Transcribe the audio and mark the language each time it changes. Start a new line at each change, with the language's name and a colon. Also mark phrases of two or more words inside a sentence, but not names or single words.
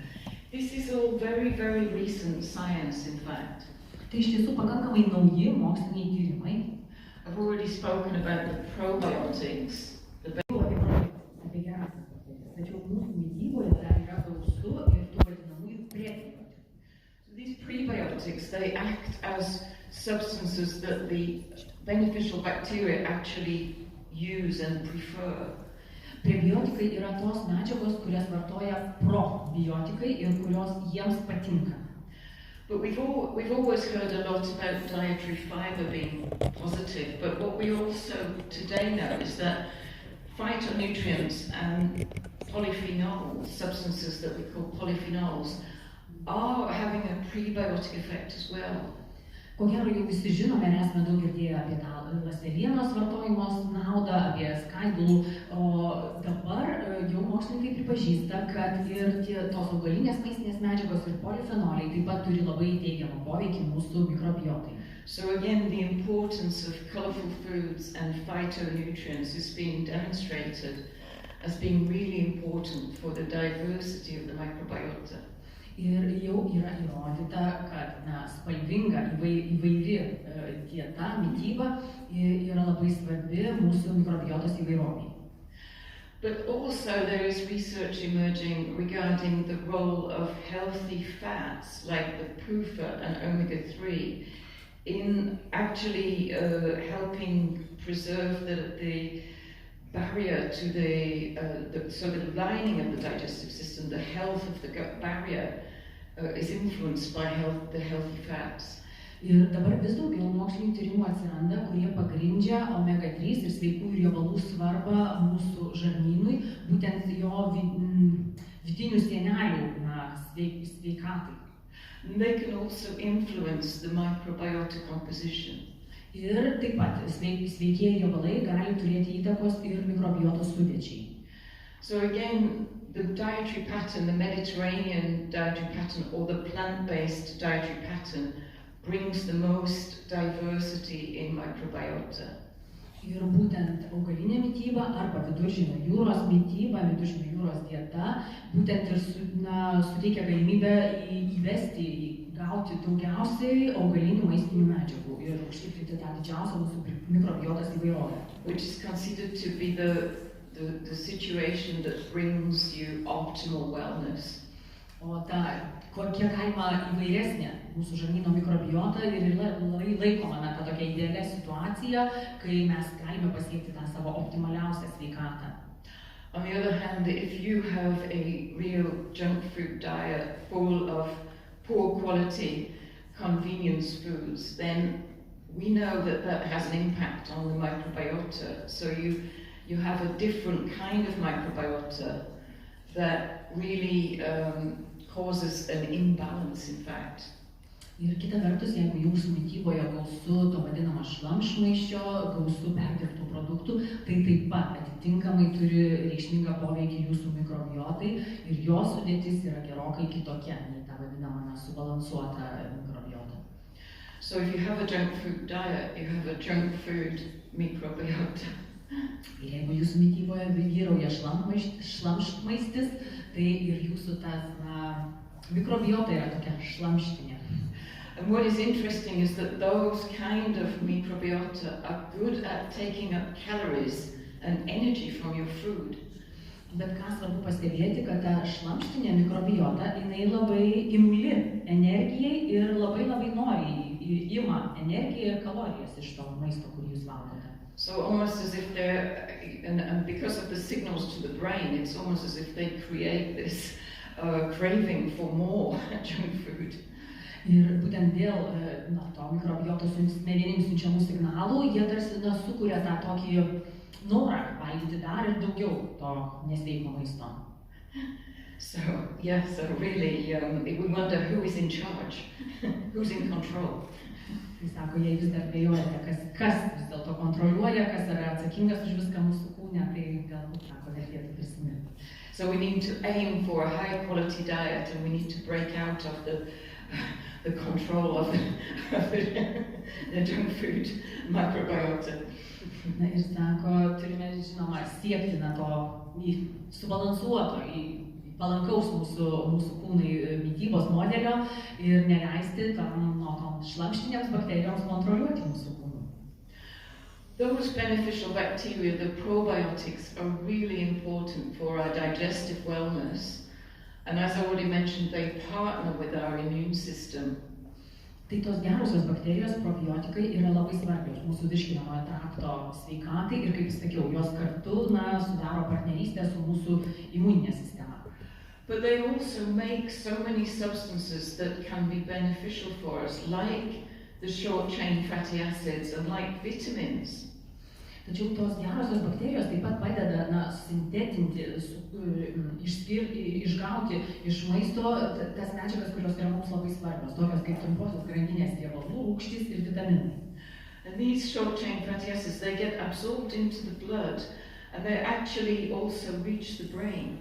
English: This is all very, very recent science, in fact.
Lithuanian: Tai iš tiesų pakankamai nauji moksliniai tyrimai.
English: I've already spoken about the probiotics.
Lithuanian: Apie gerąsias bakterijas. Tačiau mūsų mityboje dar yra gausu ir tų vadinamųjų prebiotikų.
English: So these prebiotics, they act as substances that the beneficial bacteria actually use and prefer.
Lithuanian: Prebiotikai yra tos medžiagos, kurias vartoja probiotikai ir kurios jiems patinka.
English: But we've always heard a lot about dietary fiber being positive, but what we also today know is that phytonutrients and polyphenols, substances that we call polyphenols, are having a prebiotic effect as well.
Lithuanian: Ko gero jau visi žinome, nes mes daug girdėję apie tą ląstelienos vartojimos naudą, apie skaidulų, o dabar jau mokslininkai pripažįsta, kad ir tos augalinės maistinės medžiagos ir polifenoliai taip pat turi labai teigiamą poveikį mūsų mikrobiotai.
English: So again, the importance of colorful foods and phytonutrients is being demonstrated as being really important for the diversity of the microbiota.
Lithuanian: Ir jau yra įrodyta, kad spalvinga, įvairi dieta, mityba yra labai svarbi mūsų mikrobiotos įvairoviai.
English: But also there is research emerging regarding the role of healthy fats like the PUFA and omega-3 in actually helping preserve the barrier to the lining of the digestive system, the health of the gut barrier is influenced by the healthy fats.
Lithuanian: Ir dabar vis daugiau mokslinių tyrimų atsiranda, kurie pagrindžia omega-3 ir sveikų riebalų svarbą mūsų žarnynui, būtent jo vidinių sienelių sveikatai.
English: They can also influence the microbiota composition.
Lithuanian: Ir taip pat sveikieji riebalai gali turėti įtakos ir mikrobiotos sudėčiai.
English: So again, the dietary pattern, the Mediterranean dietary pattern or the plant-based dietary pattern brings the most diversity in microbiota.
Lithuanian: Ir būtent augalinė mityba arba viduržemio jūros mityba, viduržemio jūros dieta, būtent ir suteikia galimybę gauti daugiausiai augalinių maistinių medžiagų ir užtikrinti tą didžiausią mūsų mikrobiotos įvairovę.
English: Which is considered to be the situation that brings you optimal wellness.
Lithuanian: O kiek galima įvairesnė mūsų žarnyno mikrobiota ir laikoma ta tokia idealia situacija, kai mes galime pasiekti tą savo optimaliausią sveikatą.
English: On the other hand, if you have a real junk food diet full of poor quality convenience foods, then we know that has an impact on the microbiota. So you have a different kind of microbiota that really causes an imbalance, in fact.
Lithuanian: Ir kita vertus, jeigu jūsų mityboje gausu to vadinamo šlamštmaisčio, gausu perdirbtų produktų, tai taip pat atitinkamai turi reikšmingą poveikį jūsų mikrobiotai ir jos sudėtis yra gerokai kitokia nei ta vadinama subalansuota mikrobiota.
English: So if you have a junk food diet, you have a junk food microbiota.
Lithuanian: Ir jeigu jūsų mityboje vyrauja šlamštmaistis, tai ir jūsų tas mikrobiota yra tokia šlamštinė.
English: And what is interesting is that those kind of microbiota are good at taking up calories and energy from your food.
Lithuanian: Bet ką svarbu pastebėti, kad ta šlamštinė mikrobiota, jinai labai imli energijai ir labai nori ima energiją ir kalorijas iš to maisto, kurį jūs valgote.
English: So almost as if they're, and because of the signals to the brain, it's almost as if they create this craving for more junk food.
Lithuanian: Ir būtent dėl to mikrobiotos smegenims siunčiamų signalų, jie tarsi sukuria tą tokį norą valgyti dar ir daugiau to nesveiko maisto.
English: So, yeah, so really, we wonder who is in charge, who's in control.
Lithuanian: Jis sako, jei vis dar dvejojate, kas vis dėlto kontroliuoja, kas yra atsakingas už viską mūsų kūne, tai galbūt sako, vertėtų prisiminti.
English: So we need to aim for a high quality diet and we need to break out of the control of the junk food microbiota.
Lithuanian: Na ir sako, turime, žinoma, siekti to subalansuoto, palankaus mūsų kūnai mitybos modelio ir neleisti tom šlamštinėms bakterijoms kontroliuoti mūsų kūnų.
English: Those beneficial bacteria, the probiotics, are really important for our digestive wellness. And as I already mentioned, they partner with our immune system.
Lithuanian: Tai tos gerosios bakterijos, probiotikai, yra labai svarbios mūsų virškinamojo trakto sveikatai ir, kaip sakiau, jos kartu sudaro partnerystę su mūsų imuninė sistema.
English: But they also make so many substances that can be beneficial for us, like the short-chain fatty acids and like vitamins.
Lithuanian: Tačiau tos gerosios bakterijos taip pat padeda sintetinti, išgauti iš maisto tas medžiagas, kurios yra mums labai svarbios, tokios kaip trumposios grandinės riebalų, rūgštys ir vitaminai.
English: And these short-chain fatty acids, they get absorbed into the blood and they actually also reach the brain.